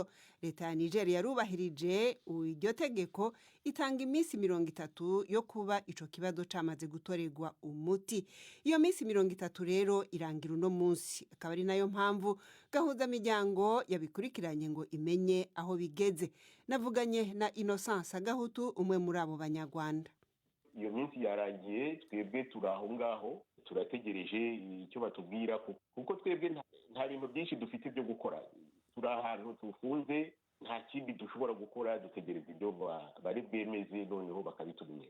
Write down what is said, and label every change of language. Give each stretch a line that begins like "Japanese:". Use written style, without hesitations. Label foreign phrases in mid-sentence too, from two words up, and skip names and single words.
Rundi: Leta ya Niger yarubahirije iryo tegeko itanga imisi 30 yo kuba ico kibazo camaze gutorerwa umuti. Iyo misi 30 rero irangira uno munsi, akaba ari nayo mpamvu Gahuzamiryango yabikurikiranye ngo imenye aho bigeze. Navuganye na Innocence Gahutu, umwe muri abo banyarwanda.
Kinyarwanda: Iyo minsi yarangiye, twebwe turaho ngaho turategereje icyo batubwira kuko twebwe nta bintu byinshi dufite byo gukora. Turi ahantu tufunze, nta kindi dushobora gukora, dutegereza ibyo bari bwemeze noneho bakabitumenyesha.